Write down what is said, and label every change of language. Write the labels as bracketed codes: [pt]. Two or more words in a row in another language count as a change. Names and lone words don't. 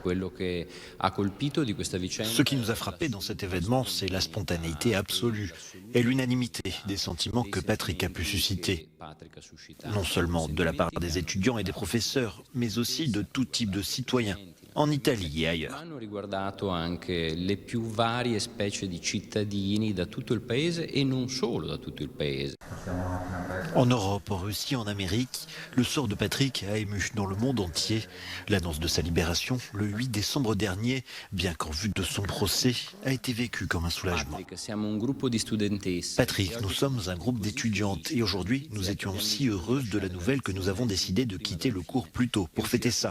[fr] Ce qui nous a frappé dans cet événement, c'est la spontanéité absolue et l'unanimité des sentiments que Patrick a pu susciter. Non seulement de la part des étudiants et des professeurs, mais aussi de tout type de citoyens, en Italie et ailleurs. [it] Hanno riguardato anche le più varie specie di cittadini da tutto il paese e non solo da tutto il paese. [fr] En Europe, en Russie, en Amérique, le sort de Patrick a ému dans le monde entier. L'annonce de sa libération, le 8 décembre dernier, bien qu'en vue de son procès, a été vécue comme un soulagement. Patrick, nous sommes un groupe d'étudiantes et aujourd'hui, nous étions si heureuses de la nouvelle que nous avons décidé de quitter le cours plus tôt pour fêter ça.